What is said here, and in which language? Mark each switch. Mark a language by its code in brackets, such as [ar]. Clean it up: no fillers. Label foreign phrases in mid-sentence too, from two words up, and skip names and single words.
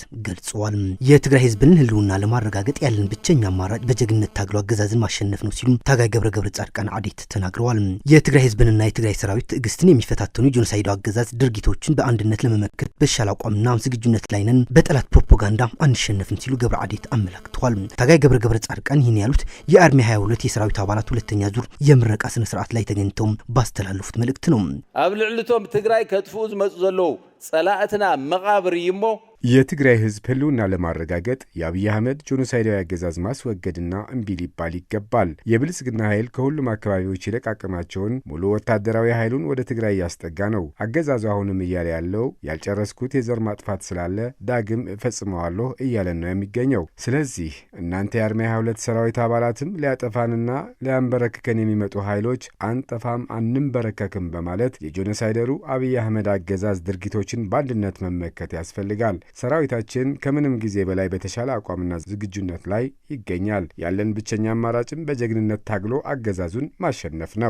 [am] ገልጸዋል። የትግራይ ህዝብን ህልውና ለማረጋገጥ ያለን ብቸኛ አማራጭ በጀግንነት ታግሎ አገዛዝን ማሸነፍ ነው ሲሉ ታጋይ ገብረ ጻድቃን አዴት ተናግረዋል። የትግራይ ህዝብንና የትግራይ ሰራዊት ትዕግስትን የሚፈታተኑ ጆኖሳይዳዊ አገዛዝ ድርጊቶችን በአንድነት ለመመከት በሻል አቋምና ዝግጁነት ላይ ነን፣ በጠላት ፕሮፓጋንዳ አንሸነፍም ሲሉ ገብረ አዴት አመላክተዋል። ታጋይ ገብረ ጻድቃን ይህን ያሉት የአርሚ 22 የሰራዊት አባላት ሁለተኛ ዙር የምረቃ ስነ ስርዓት ላይ ተገኝተው ባስተላለፉት መልእክት ነው። [ti] ኣብ ልዕልቶም ትግራይ ከጥፍኡ ዝመጹ ዘለው ጸላእትና መቃብር ይሞ [am] የትግራይ ህዝብ ህልውና ለማረጋገጥ የአብይ አህመድ ጆኖሳይዳዊ አገዛዝ ማስወገድና እምቢ ሊባል ይገባል። የብልጽግና ኃይል ከሁሉም አካባቢዎች የለቃቀማቸውን ሙሉ ወታደራዊ ኃይሉን ወደ ትግራይ ያስጠጋ ነው። አገዛዙ አሁንም እያለ ያለው ያልጨረስኩት የዘር ማጥፋት ስላለ ዳግም እፈጽመዋለሁ እያለን ነው የሚገኘው። ስለዚህ እናንተ የአርሚ 22 ሰራዊት አባላትም ሊያጠፋንና ሊያንበረክከን የሚመጡ ኃይሎች አንጠፋም አንንበረከክም በማለት የጆኖሳይደሩ አብይ አህመድ አገዛዝ ድርጊቶችን በአንድነት መመከት ያስፈልጋል። ሰራዊታችን ከምንም ጊዜ በላይ በተሻለ አቋምና ዝግጁነት ላይ ይገኛል። ያለን ብቸኛ አማራጭም በጀግንነት ታግሎ አገዛዙን ማሸነፍ ነው።